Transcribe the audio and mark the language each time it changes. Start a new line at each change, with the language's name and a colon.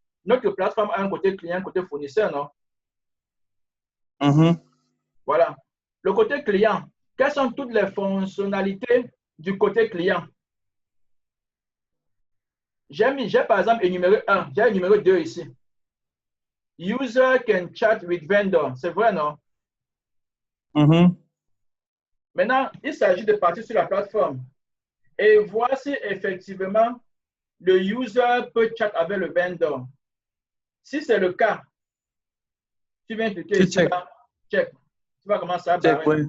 French: Notre plateforme a un côté client, un côté fournisseur, non? Voilà. Le côté client, quelles sont toutes les fonctionnalités du côté client? J'ai par exemple énuméré 1, j'ai énuméré 2 ici.
English: User can chat with vendor.
French: C'est vrai, non? Maintenant, il s'agit de partir sur la plateforme et voir si effectivement le user peut chat avec le vendor. Si c'est le cas, tu viens cliquer ici, là, check. Tu vois comment ça va.